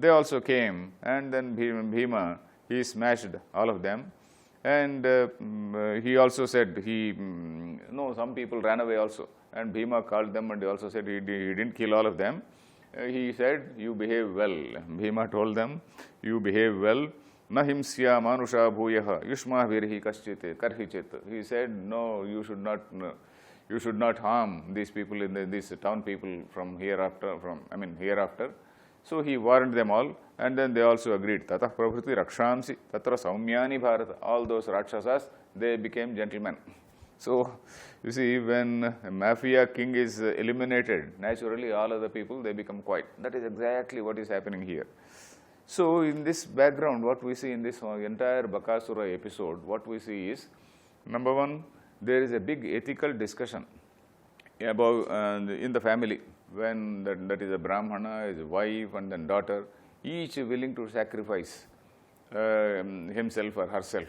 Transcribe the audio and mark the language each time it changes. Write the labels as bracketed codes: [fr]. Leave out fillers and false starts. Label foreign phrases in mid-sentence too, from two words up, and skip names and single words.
[en] And then Bhima, he smashed all of them. And he also said, some people ran away also. And Bhima called them and he also said he didn't kill all of them. He said, you behave well. Bhima told them, you behave well. [sa] Na himsya manusha bhuyaha yushma virhi kaschite karhichit. [en] He said, no, you should not harm these people, these town people hereafter. So he warned them all, and then they also agreed. [sa] Tatah prabhuti rakshamsi tatra saumyani bharata. [en] All those Rakshasas, they became gentlemen. So, you see, when a mafia king is eliminated, naturally all other people, they become quiet. That is exactly what is happening here. So, in this background, what we see in this entire Bakasura episode, what we see is, number one, there is a big ethical discussion about in the family, when that is a Brahmana, his wife and then daughter, each willing to sacrifice himself or herself.